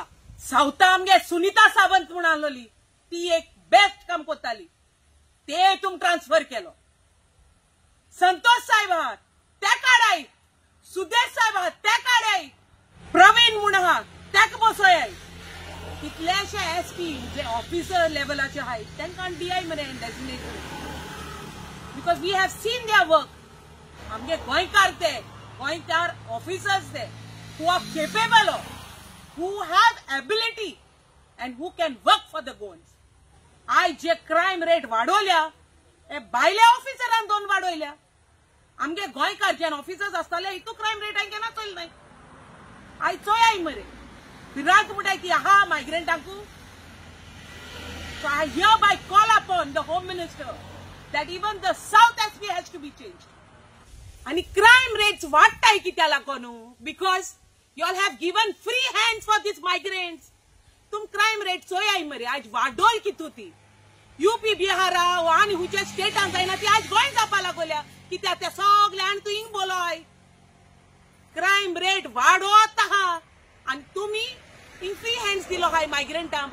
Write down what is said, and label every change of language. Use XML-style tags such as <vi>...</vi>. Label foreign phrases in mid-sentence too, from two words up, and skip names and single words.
<kok>सावथा आमगे सुनीता सावंत म्हूण आहलोली ती एक बेस्ट काम करताली, ते तुम ट्रान्सफर केलो. संतोष साहेब आहात ते काडाय, सुदेश साहेब आहात ते काडाय, प्रवीण म्हूण आहा तेक बसयाय. कितलेशे एसपी जे ऑफिसर लेवलाचे आहाय तांकां दियाय मरे डेजिग्नेशन.</kok> <en>Because we have seen their work.</en> <kok>आमगे गोंयकार ते गोंयकार ऑफिसर्स ते</kok> <en>who are capable of, who have ability and who can work for the goons.</en> <kok>आज जे</kok> <en>crime rate</en> <kok>वाढवल्या हे भायल्या ऑफिसरान दोन वाढवल्या. आमगे गोंयकार जे ऑफिसर्स आसताले हितू</kok> <en>crime rate</en> <kok>हांवें केन्ना चोयल नाय. आयज चोयाय मरे भिरांत म्हणटाय की आहा मायग्रंटांकू.</kok> <en>So I hereby call upon the Home Minister that even the South SP has to be changed.</en> <kok>आणि</kok> <en>crime rates</en> <kok>वाडटाय कित्या लागून?</kok> <en>Because you all have given free hands for these migrants.</en> <kok>तुम</kok> <en>crime rate</en> <kok>चोयाय मरे आज वाडोल कितू ती. यूपी बिहारा आनी हुचे स्टेटान जायना ती आज गोंय जावपा लागोल्या कित्या ते सगळे आनी तू हिंग बोलोय.</kok> <en>crime rate</en> <kok>वाडोत आहा आनी तुमी हिंग</kok> <en>free hands</en> <kok>दिलो हाय मायग्रंटां.</kok>